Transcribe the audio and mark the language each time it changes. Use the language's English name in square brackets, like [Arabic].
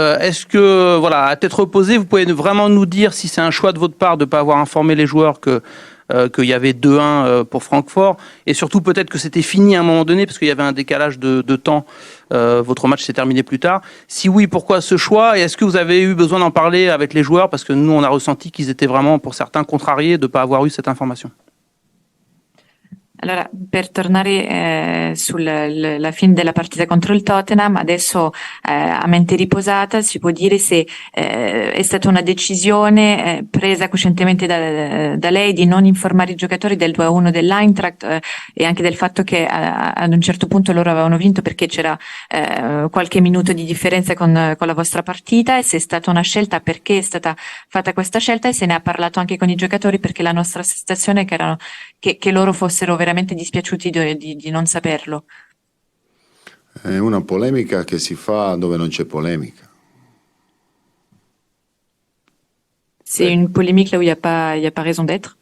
[French] Est-ce que, voilà, à tête reposée, vous pouvez vraiment nous dire si c'est un choix de votre part de ne pas avoir informé les joueurs qu'il y avait 2-1 pour Francfort, et surtout peut-être que c'était fini à un moment donné parce qu'il y avait un décalage de temps, votre match s'est terminé plus tard. Si oui, pourquoi ce choix, et est-ce que vous avez eu besoin d'en parler avec les joueurs, parce que nous on a ressenti qu'ils étaient vraiment, pour certains, contrariés de ne pas avoir eu cette information? [Italian] Allora, per tornare sulla fine della partita contro il Tottenham, adesso a mente riposata si può dire se è stata una decisione presa coscientemente da lei di non informare i giocatori del 2-1 dell'Eintracht, e anche del fatto che ad un certo punto loro avevano vinto perché c'era qualche minuto di differenza con la vostra partita, e se è stata una scelta, perché è stata fatta questa scelta, e se ne ha parlato anche con i giocatori, perché la nostra sensazione è che loro fossero veramente dispiaciuti di non saperlo. È una polemica che si fa dove non c'è polemica. [French] C'est une polémique là où il y a pas raison d'être.